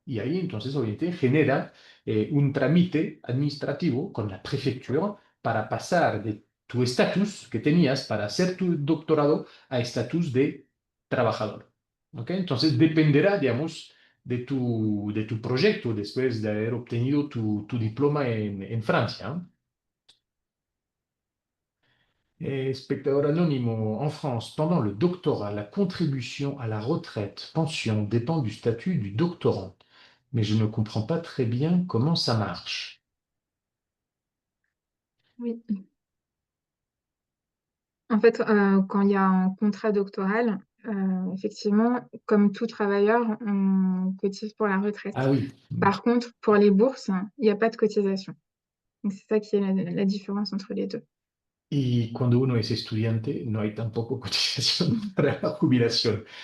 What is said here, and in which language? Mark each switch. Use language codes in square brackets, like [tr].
[es] Y ahí entonces, obviamente, genera un trámite administrativo con la prefectura para pasar de tu estatus que tenías para hacer tu doctorado a estatus de trabajador. ¿Ok? Entonces, dependerá, digamos, de tu proyecto después de haber obtenido tu diploma en Francia. ¿Eh? [fr] Espectateur anonyme, en France, pendant le doctorat, la contribution à la retraite, pension dépend du statut du doctorant. Mais je ne comprends pas très bien comment ça marche. Oui. En fait, quand il y a un contrat doctoral, effectivement, comme tout travailleur, on cotise pour la retraite. Ah oui. Par contre, pour les bourses, il n'y a pas de cotisation. Donc, c'est ça qui est la différence entre les deux. [es] Y cuando uno es estudiante, no hay tampoco cotización para la jubilación.